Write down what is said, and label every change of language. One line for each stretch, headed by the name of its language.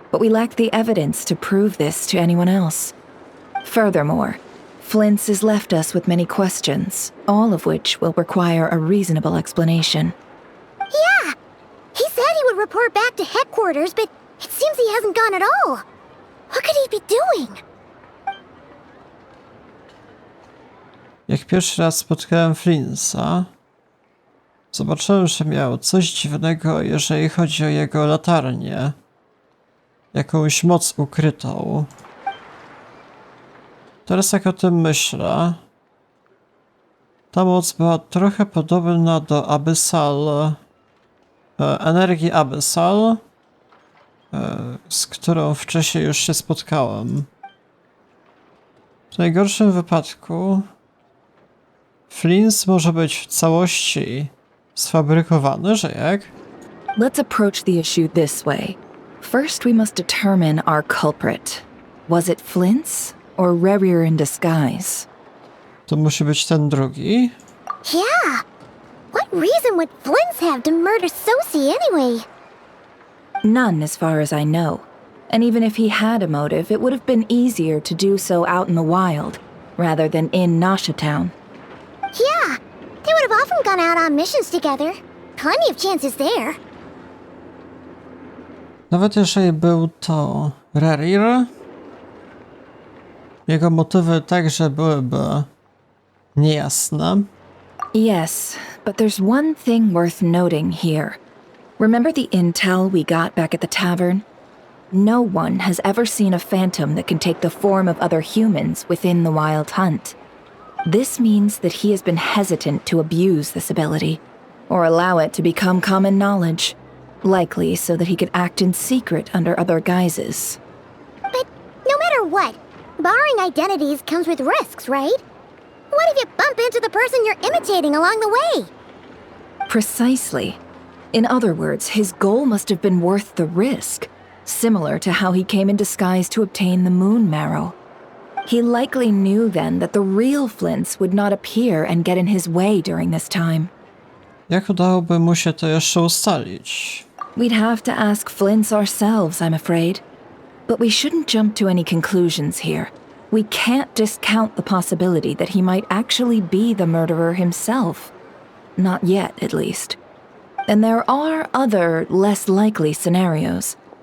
English: but we lack the evidence to prove this to anyone else. Furthermore, Flint's has left us with many questions, all of which will require a reasonable explanation. Yeah! He said he would report back to headquarters, but it seems he hasn't gone at all. What could he be doing?
Polish: Jak pierwszy raz spotkałem Flinsa, zobaczyłem, że miał coś dziwnego, jeżeli chodzi o jego latarnię. Jakąś moc ukrytą. Teraz jak o tym myślę, ta moc była trochę podobna do Abyssal, energii Abyssal, z którą wcześniej już się spotkałem. W najgorszym wypadku Flins może być w całości sfabrykowany, że jak?
English: Let's approach the issue this way. First, we must determine our culprit. Was it Flint's or Rerir in disguise?
Polish: To musi być ten drugi.
English: Yeah! What reason would Flint's have to murder Sosie anyway? None, as far as I know. And even if he had a motive, it would have been easier to do so out in the wild, rather than in Nasha Town. Yeah! They would have often gone out on missions together. Plenty of chances there.
Polish: Nawet jeżeli był to Rerir, jego motywy także byłyby niejasne.
English: Yes, but there's one thing worth noting here. Remember the intel we got back at the tavern? No one has ever seen a phantom that can take the form of other humans within the Wild Hunt. This means that he has been hesitant to abuse this ability, or allow it to become common knowledge, likely so that he could act in secret under other guises. But no matter what, borrowing identities comes with risks, right? What if you bump into the person you're imitating along the way? Precisely. In other words, his goal must have been worth the risk, similar to how he came in disguise to obtain the moon marrow. He likely knew then that the real Flints would not appear and get in his way during this time.
Polish: Jak udałoby mu się to jeszcze ustalić?
English: We'd have to ask Flints ourselves, I'm afraid. But we shouldn't jump to any conclusions here. We can't discount the possibility that he might actually be the murderer himself. Not yet, at least. And there are other, less likely scenarios.